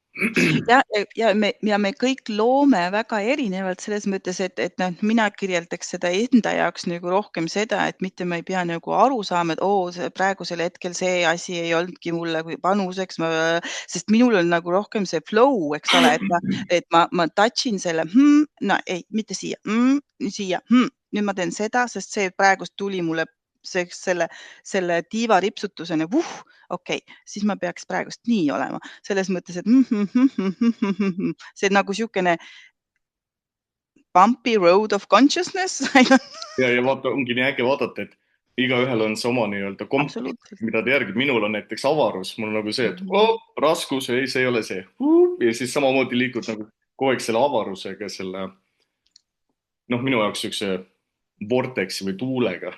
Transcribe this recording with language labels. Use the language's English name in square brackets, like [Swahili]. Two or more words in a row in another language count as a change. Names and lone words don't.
[Estonian] Ja me kõik loome väga erinevalt selles mõttes, et mina kirjeldaks seda enda jaoks nagu rohkem seda, et mitte ma ei pea nagu aru saama, et praegusel hetkel see asi ei olnudki mulle panuseks, sest minul on nagu rohkem see flow, eks ole, et ma touchin selle, mitte siia, siia, nüüd ma teen seda, sest see praegust tuli mulle selle tiiva ripsutusena, okei, siis ma peaks praegust nii olema. Selles mõttes, et see nagu siukene [English] bumpy road of consciousness. [Estonian] Ja vaata, ongi nii äge vaadata, et igaühel on see oma nii-öelda komponent, mida ta järgib. Minul on näiteks avarus, mul on nagu see, et raskus, ei, see ei ole see. Ja siis samamoodi liikud nagu kogu aeg selle avarusega, selle, minu jaoks siukse vortexi või tuulega.